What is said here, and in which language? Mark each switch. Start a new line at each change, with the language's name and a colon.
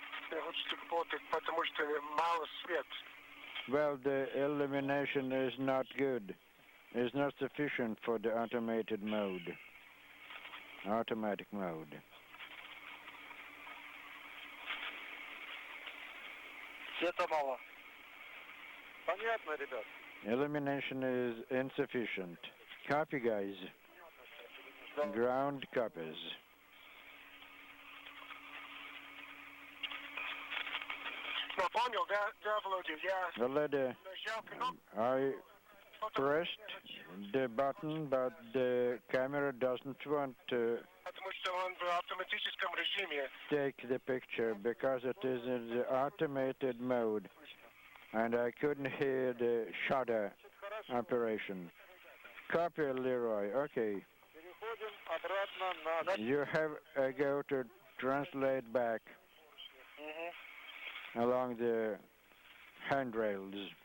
Russian: Я хочу только фото, потому что мало свет.
English: Well, the illumination is not good. It's not sufficient for the automatic mode.
Russian: Света мало. Понятно, ребят.
English: Illumination is insufficient. Copy, guys. Ground copies.
Russian: Ну, понял, да, Володя, я
English: Volodya,
Russian: нажал кнопку.
English: I pressed the button, but the camera doesn't want to
Russian: Потому что он в автоматическом режиме.
English: take the picture because it is in the automated mode, and I couldn't hear the shutter operation. Copy, Leroy. Okay.
Russian: Переходим обратно на...
English: You have a go to translate back along the handrails.